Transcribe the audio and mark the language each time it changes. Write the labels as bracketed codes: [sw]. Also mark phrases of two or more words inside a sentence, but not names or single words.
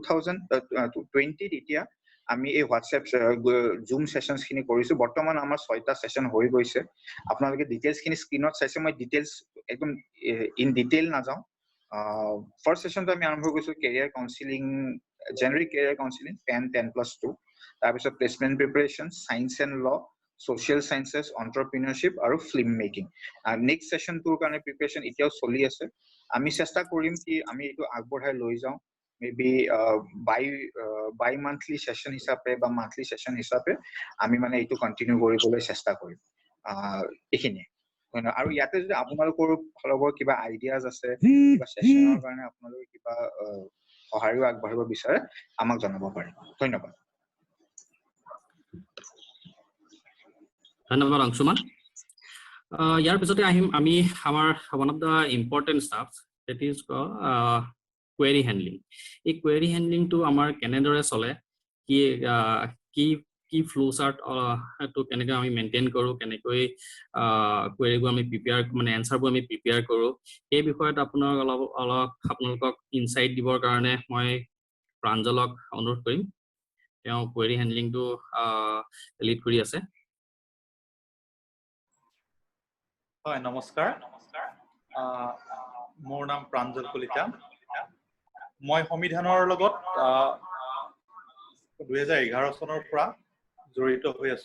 [as] 2020 এতিয়া আমি এই [en] WhatsApp Zoom sessions [as] খিনি কৰিছো বৰ্তমান আমাৰ 6টা সেশন হৈ গৈছে আপোনালোকে ডিটেইলছ খিনি স্ক্ৰিনত চাইছে মই ডিটেইলছ একদম [en] in detail [as] নাযাওঁ ফাৰ্ষ্ট সেশনটো আমি আৰম্ভ কৰিছো [en] career counseling generic career counseling [as] 10+2 তাৰপিছত [en] placement preparation science and law social sciences entrepreneurship [as] আৰু [en] film making next session tour [as] কাৰণে preparation এতিয়াও চলি আছে আমি চেষ্টা কৰিম কি আমি এটো আগবঢ়াই লৈ যাওঁ maybe [en] by monthly session [as] হিচাপে বা [en] monthly session [as] হিচাপে আমি মানে এটো কন্টিনিউ কৰিবলৈ চেষ্টা কৰিম এখিনি আৰু ইয়াতে যদি আপোনালোকৰ ফলবৰ কিবা আইডিয়াজ আছে কিবা সেশনৰ কাৰণে আপোনালোকে কিবা সহায় আগবঢ়াব বিচাৰে আমাক জনাব পাৰে ধন্যবাদ ধন্যবাদ অংশুমান ইয়াৰ পিছতে আহিম আমি আমাৰ [en] one of the important stuff that is query handling [as] এই [en] query handling [as] টো আমাৰ কেনেদৰে চলে কি [en] flow chart [as] তো কেনেকৈ আমি মেইনটেইন কৰো কেনেকৈ queryবোৰ আমি প্ৰিপেয়াৰ মানে এনসাৰবোৰ আমি প্ৰিপেয়াৰ কৰো এই বিষয়ত আপোনালোকক ইনসাইট দিবৰ কাৰণে মই প্ৰাঞ্জলক অনুৰোধ কৰিম তেওঁ [en] query handling [as] টো লিড কৰি আছে হয় নমস্কাৰ মোৰ নাম প্ৰাঞ্জল কলিতা মই সংবিধানৰ লগত 2011 চনৰ পৰা জড়িত হৈ আছো